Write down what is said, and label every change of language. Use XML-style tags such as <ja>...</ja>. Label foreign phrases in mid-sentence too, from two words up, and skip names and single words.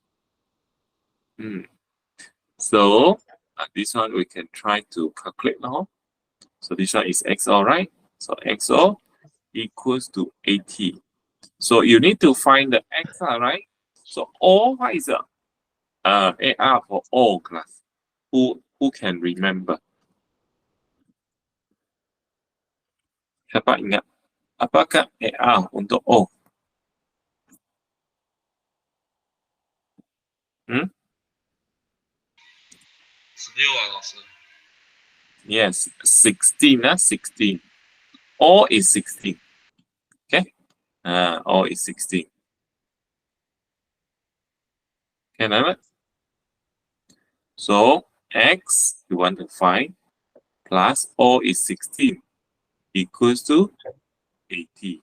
<en>So this one we can try to calculate now. So this one is XO, right? So XO equals to 80. So you need to find the x, right? So O, what is the AR for O class? Who can remember?</en> <ms>Siapa ingat? Apakah AR untuk O? Hmm?</ms> <zh>16啊，老师。</zh> <en>Yes, 16, 16. O is 16. Okay? O is 16. Okay, now so x you want to find plus O is 16 equals to 80.</en>